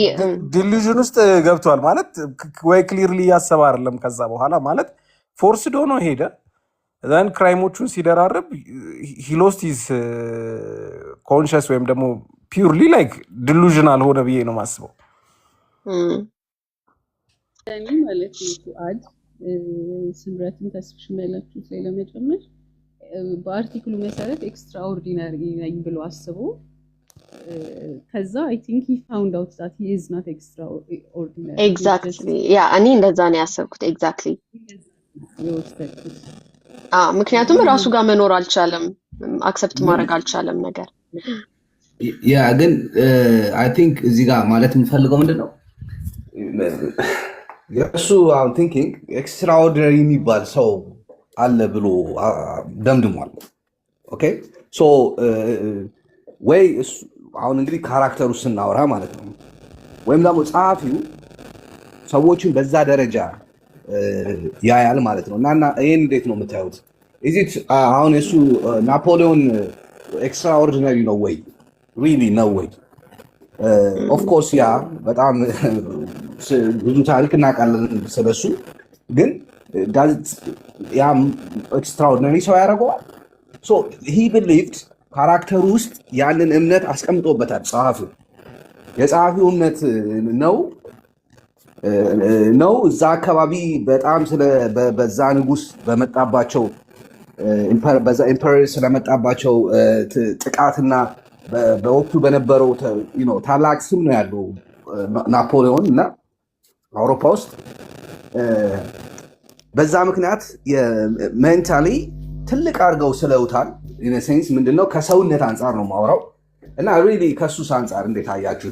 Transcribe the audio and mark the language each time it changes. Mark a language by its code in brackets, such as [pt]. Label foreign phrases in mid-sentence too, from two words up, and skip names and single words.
[am] ዲሉዥን ውስጥ ገብቷል ማለት ወይ ክሊርሊ ያሰባ አይደለም ከዛ በኋላ ማለት ፎርስድ ሆኖ ሄደ ዘን ክራይሞቹን ሲደራረብ [en] he lost his conscious [am] ወይም ደግሞ [en] purely like delusional [am] ሆነ ብዬ ነው ማስበው እኔ ማለት ነው አድ ስምረትን ተስፍሽም ያላችሁት ላይ ለመጨመር በአርቲክሉ መሰረት ኤክስትራኦርዲናሪ ነኝ ብሎ አስቦ ከዛ [en] I think he found out that he is not extraordinary [am] exactly እኔ እንደዛ ነው ያሰብኩት exactly ምክንያቱም ራሱ ጋር መኖር አልቻለም አክሰፕት ማድረግ አልቻለም ነገር ግን [en] I think [am] እዚህ ጋር ማለት የምፈልገው ምንድነው የሱ [en] I'm thinking extraordinary [am] የሚባል ሰው አለ ብሎ ደምድሟል ኦኬ ሶ ወይ አሁን እንግዲህ ካራክተሩ ስናወራ ማለት ነው ወይም ደግሞ ጸሐፊው ሰዎችን በዛ ደረጃ ያያል ማለት ነው እና ይሄን እንዴት ነው የምታዩት [en] is it [am] አሁን እሱ ናፖሊዮን ኤክስትራኦርዲናሪ ነው ወይ ሪሊ ነው ወይ [en] of course [am] ያ በጣም ብዙ ታሪክ እናውቃለን ስለሱ ግን ያ ኤክስትራኦርዲናሪ ሰው ያደርገዋል ሶ [en] he believed [am] ካራክተሩ ውስጥ ያንን እምነት አስቀምጦበታል ጸሐፊው የጸሐፊው እምነት ነው እዛ አካባቢ በጣም በዛ ንጉስ በመጣባቸው በዛ ኢምፐረር ስለመጣባቸው ጥቃትና በወቅቱ በነበረው ታላቅ ስም ነው ያለው ናፖሊዮን እና አውሮፓ ውስጥ በዛ ምክንያት ሜንታሊ ትልቅ አድርገው ስለውታል። ኢነሴንስ ምንድነው ከሰውነት አንጻር ነው ማውራው እና ሪሊ ከሱስ አንጻር እንዴት አያችሁት?